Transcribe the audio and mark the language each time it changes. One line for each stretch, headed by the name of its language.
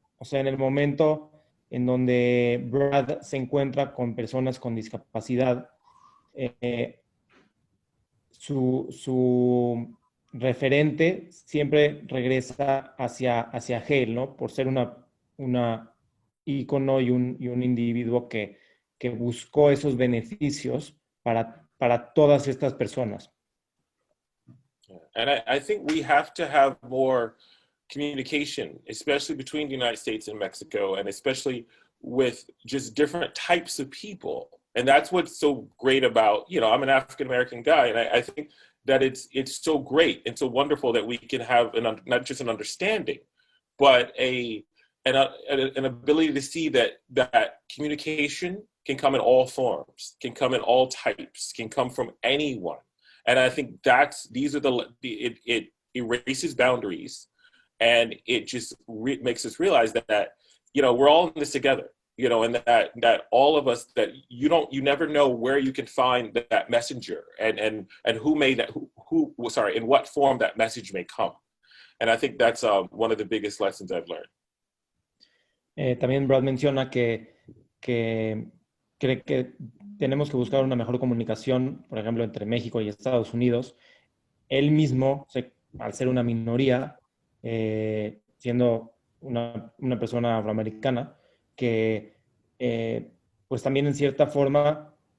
Spanish: O sea, en el momento en donde Brad se encuentra con personas con discapacidad, su referente siempre regresa hacia Hale, ¿no? Por ser una ícono y un individuo que buscó esos beneficios para todas estas personas.
English: And I think we have to have more communication, especially between the United States and Mexico, and especially with just different types of people. And that's what's so great about, I'm an African-American guy, and I think that it's so great and so wonderful that we can have not just an understanding, but an ability to see that communication can come in all forms, can come in all types, can come from anyone. And I think it erases boundaries, and it just makes us realize that we're all in this together. And that all of us, that you never know where you can find that messenger and who made that, in what form that message may come. And I think that's one of the biggest lessons I've learned.
Spanish: También Brad menciona que cree que tenemos que buscar una mejor comunicación, por ejemplo, entre México y Estados Unidos. Él mismo, al ser una minoría, siendo una persona afroamericana, que pues también en cierta forma